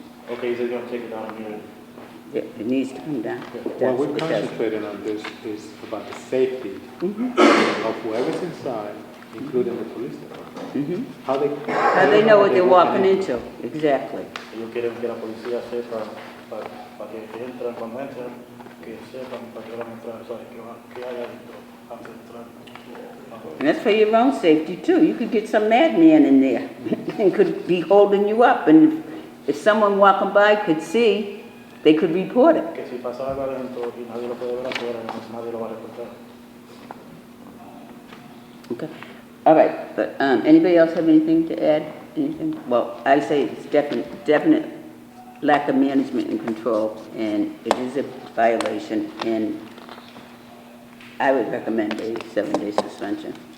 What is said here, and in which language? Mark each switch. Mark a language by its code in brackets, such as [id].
[en] Okay, so you're going to take it down here. Yeah, it needs to come down. What we're concentrating on this is about the safety of whoever's inside, including the police department. How they know what they're walking into, exactly. [es] Ellos quieren que la policía sepa para que entran cuando entran, que sepan para que van a entrar, ¿sabes? Que hay adentro antes de entrar. [en] And that's for your own safety too. You could get some madman in there and could be holding you up. And if someone walking by could see, they could report it. [es] Que si pasa algo adentro y nadie lo puede ver afuera, nadie lo va a reportar. [en] Okay. All right, but anybody else have anything to add? Anything? Well, I say it's definite lack of management and control, and it is a violation, and I would recommend a 7-day suspension.